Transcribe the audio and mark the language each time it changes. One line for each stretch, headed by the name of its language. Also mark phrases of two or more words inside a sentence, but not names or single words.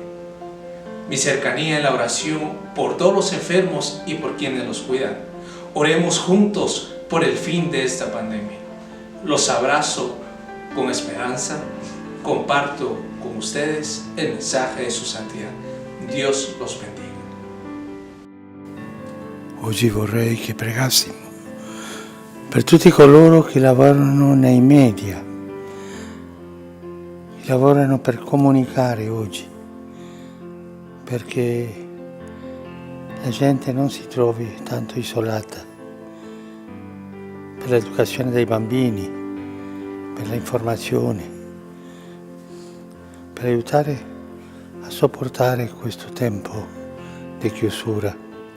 Spanish: Mi cercanía en la oración por todos los enfermos y por quienes los cuidan. Oremos juntos por el fin de esta pandemia. Los abrazo con esperanza. Comparto con ustedes el mensaje de su santidad. Dios los bendiga.
Italian: Oggi vorrei che pregassimo per tutti coloro che lavorano nei media, che lavorano per comunicare oggi, perché la gente non si trovi tanto isolata, per l'educazione dei bambini, per l'informazione, per aiutare a sopportare questo tempo di chiusura.